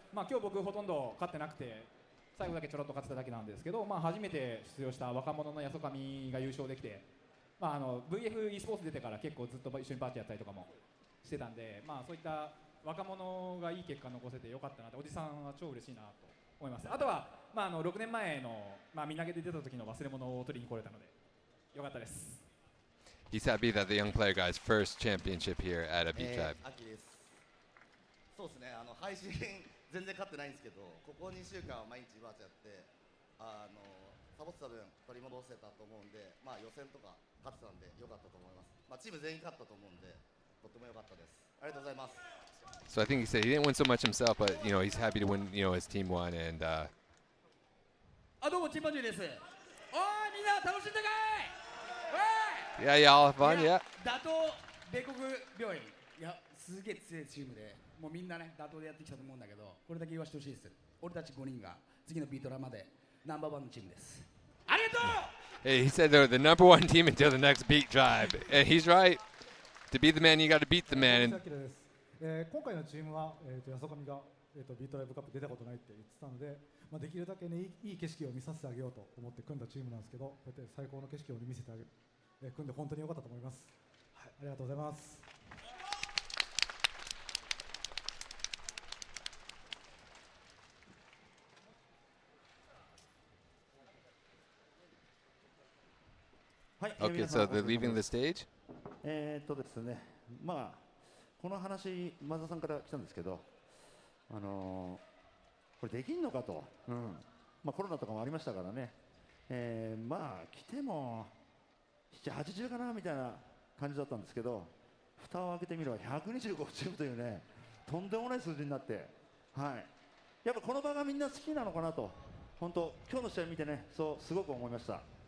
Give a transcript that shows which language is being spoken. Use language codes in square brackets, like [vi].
[ja] 今日僕ほとんど勝ってなくて、最後だけちょろっと勝ってただけなんですけど、初めて出場した若者の八十上が優勝できて、VF e スポーツ出てから結構ずっと一緒にパーティーやったりとかもしてたんで、そういった若者がいい結果残せてよかったなって、おじさんは超嬉しいなと思います。あとは6年前のみんなげで出た時の忘れ物を取りに来れたのでよかったです。 [en] he's happy that the young player got his first championship here at a Beat-Tribe. [ja] 秋です。そうですね、配信全然勝ってないんですけど、ここ2週間は毎日バーチャやって、サボってた分取り戻せたと思うんで、予選とか勝ってたんでよかったと思います。チーム全員勝ったと思うんで、とっても良かったです。ありがとうございます。 [en] So I think he said he didn't win so much himself, but he's happy to win. His team won, and [ja] あ、どうもチンパンジーです。おい、みんな楽しんでかい。おい。 [en] yeah, y'all have fun, yeah. [ja] 打倒米国病院。いや、すげえ強いチームで、もうみんなね、打倒でやってきたと思うんだけど、これだけ言わせてほしいです。俺たち5人が次のビートラまでナンバーワンのチームです。ありがとう。 [en] Hey, he said they're the number one team until the next Beat-Tribe, and he's right. To be the man, you got to beat the man. And [ja] 今回のチームは、安岡が、ビートライブカップ出たことないって言ってたので、できるだけ、ね、いい景色を見させてあげようと思って組んだチームなんですけど、こうやって最高の景色を見せてあげる、組んで本当に良かったと思います。はい、ありがとうございます。 [en] Okay, so they're leaving the stage. [ja] ですね、この話、マザさんから来たんですけど、これできんのかと、コロナとかもありましたからね、来ても7、80かなみたいな感じだったんですけど、蓋を開けてみれば125チームというね、とんでもない数字になって、やっぱこの場がみんな好きなのかなと、本当、今日の試合見てね、そうすごく思いました。